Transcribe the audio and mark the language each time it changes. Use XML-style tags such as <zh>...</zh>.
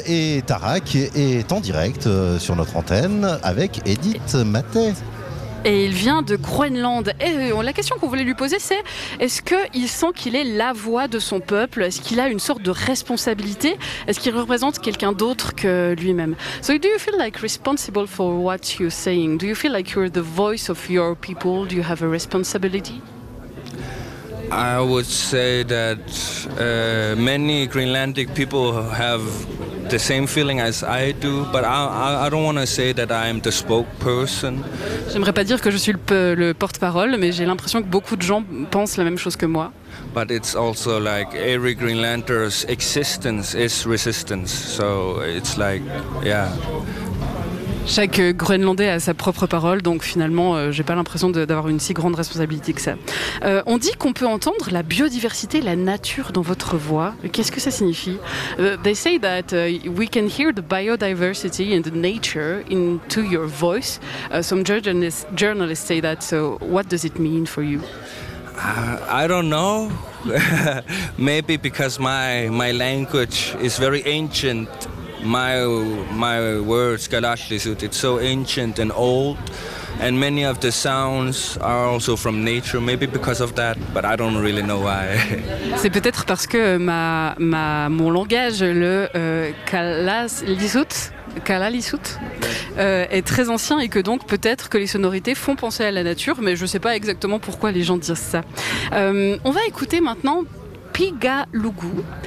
<fr>Et Tarak est en direct sur notre antenne avec Edith Mattet. Et il vient de Groenland. Et la question qu'on voulait lui poser, c'est est-ce qu'il sent qu'il est la voix de son peuple? Est-ce qu'il a une sorte de responsabilité? Est-ce qu'il représente quelqu'un d'autre que lui-même?</fr> <en>So do you feel like responsible for what you're saying? Do you feel like you're the voice of your people? Do you have a responsibility? I would say that many Greenlandic people have the same feeling as I do, but I don't want to say that I'm the spokesperson.</en> <fr>J'aimerais pas dire que je suis le porte-parole, mais j'ai l'impression que beaucoup de gens pensent la même chose que moi.</fr> <en>But it's also like every Greenlander's existence is resistance, so it's like, yeah.</en> <fr>Chaque Groenlandais a sa propre parole, donc finalement, j'ai pas l'impression d'avoir une si grande responsabilité que ça. On dit qu'on peut entendre la biodiversité, la nature dans votre voix. Qu'est-ce que ça signifie?</fr> <en>They say that we can hear the biodiversity and the nature into your voice. Some journalists say that. So, what does it mean for you? I don't know. Maybe because my language is very ancient. My words, Galashlisut, it's so ancient and old, and many of the sounds are also from nature, maybe because of that, but I don't really know why.</en> <fr>C'est peut-être parce que mon langage, le Kalalisut, est très ancien et que donc peut-être que les sonorités font penser à la nature, mais je ne sais pas exactement pourquoi les gens disent ça. On va écouter maintenant Pigalugu.</fr>